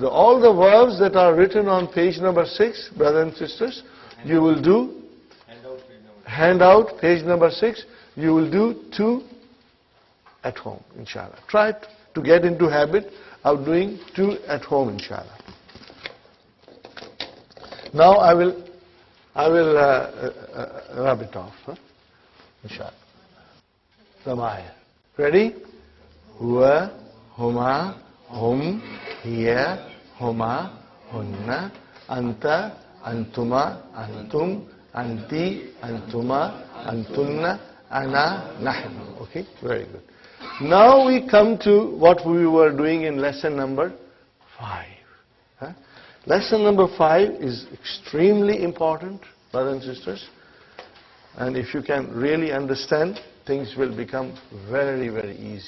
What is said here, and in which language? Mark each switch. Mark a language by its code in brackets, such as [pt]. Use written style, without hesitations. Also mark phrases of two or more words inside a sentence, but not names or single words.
[en] all the verbs that are written on page number 6, brothers and sisters, you will do handout, page number 6, you will do 2 at home, inshallah. Try to get into habit of doing 2 at home, inshallah. Now I will rub it off, inshallah. Samaya. Ready? [ar] هو، هما، هم، هي، هما, هن، أنتَ، أنتما، أنتم، أنتِ، أنتما، أنتن، أنا، نحن. [en] Okay, very good. Now we come to what we were doing in lesson number 5. Lesson number 5 is extremely important, brothers and sisters. And if you can really understand, things will become very, very easy.